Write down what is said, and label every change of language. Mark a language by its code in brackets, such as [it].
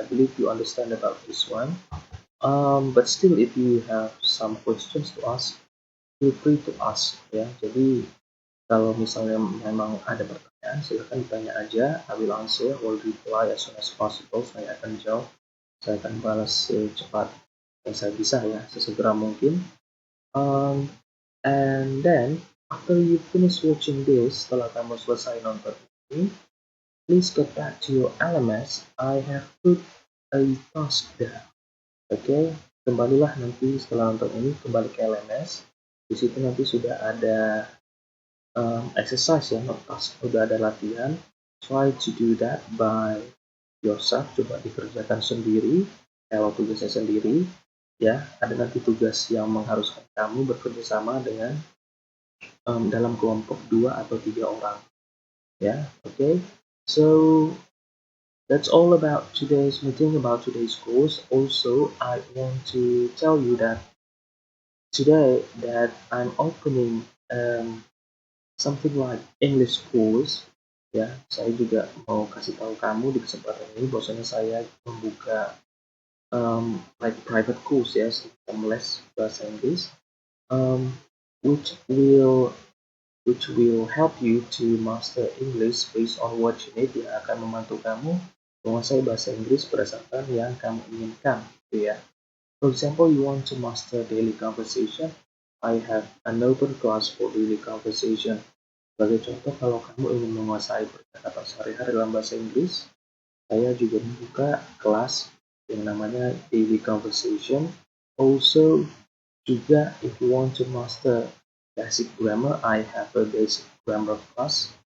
[en] I believe you understand about this one. But still, if you have some questions to ask, feel free to ask ya. [id] Jadi kalau misalnya memang ada pertanyaan, silakan tanya aja. [en] I will answer or reply as soon as possible. [id] Saya akan jawab, saya akan balas secepat yang saya bisa ya, sesegera mungkin. [en] And then after you finish watching this, [id] setelah kamu selesai nonton ini, [en] please get back to your LMS. I have put a task there. [id] Oke, kembalilah nanti setelah nonton ini, kembali ke LMS. Di situ nanti sudah ada exercise ya, [en] not task, [id] sudah ada latihan. [en] Try to do that by yourself, [id] coba dikerjakan sendiri, kalau tugasnya sendiri ya. Ada nanti tugas yang mengharuskan kamu bekerja sama dengan dalam kelompok 2 atau 3 orang ya. [en] Okay, so that's all about today's meeting, about today's course. Also, I want to tell you that today that I'm opening something like English course ya. [id] Saya juga mau kasih tahu kamu di kesempatan ini bahwasanya saya membuka [en] like private course [id] ya, sistem les bahasa Inggris, um, [en] which will help you to master English based on what you need, [id] yang akan membantu kamu menguasai bahasa Inggris berdasarkan yang kamu inginkan gitu ya. [en] For example, you want to master daily conversation, I have an open class for daily conversation. [id] Sebagai contoh, kalau kamu ingin menguasai percakapan sehari-hari dalam bahasa Inggris, saya juga membuka kelas yang namanya daily conversation. [en] Also, juga if you want to master basic grammar, I have a basic grammar class.